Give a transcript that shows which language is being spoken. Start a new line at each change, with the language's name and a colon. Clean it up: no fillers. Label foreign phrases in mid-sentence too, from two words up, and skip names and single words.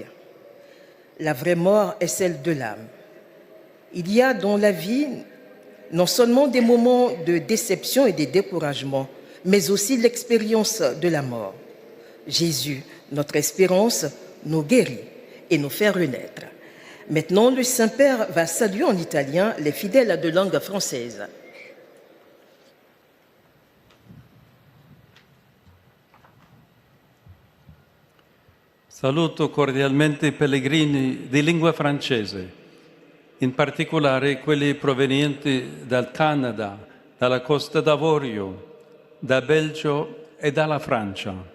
French: La vraie mort est celle de l'âme. Il y a dans la vie non seulement des moments de déception et de découragement, mais aussi l'expérience de la mort. Jésus, notre espérance, nous guérit et nous fait renaître. Maintenant, le Saint-Père va saluer en italien les fidèles de langue française.
Italian: Saluto cordialmente i pellegrini di lingua francese, in particolare quelli provenienti dal Canada, dalla Costa d'Avorio, da Belgio e dalla Francia.